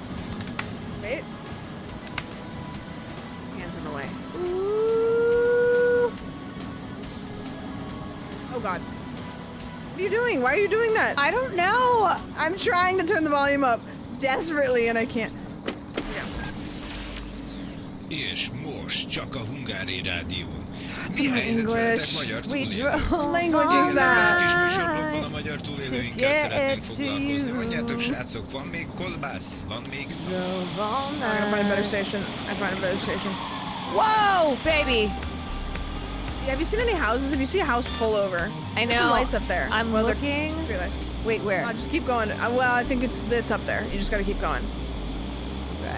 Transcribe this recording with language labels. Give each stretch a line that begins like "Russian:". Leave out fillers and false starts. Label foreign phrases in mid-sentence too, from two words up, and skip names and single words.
English: Wait. Hands in the way. Ooh. Oh god. What are you doing? Why are you doing that? I don't know. I'm trying to turn the volume up desperately and I can't.
Hungarian: És most csak a Hungári Rádió.
English: That's
Hungarian: Mi
English: my
Hungarian: helyzet veletek
English: English.
Hungarian: magyar
English: We
Hungarian: túlélők?
English: drove language is
Hungarian: Igen, egy kis
English: that.
Hungarian: műsorblogban a magyar túlélőinkkel szeretnénk foglalkozni. Mondjátok, srácok, van még kolbász? Van még szó?
English: I'm gonna find a better station. I find a better station. Whoa, baby! Yeah, have you seen any houses? If you see a house, pull over. I There's some know. lights up there. I'm Well, they're looking. streetlights. Wait, where? Just keep going. Well, I think it's up there. You just gotta keep going. Okay.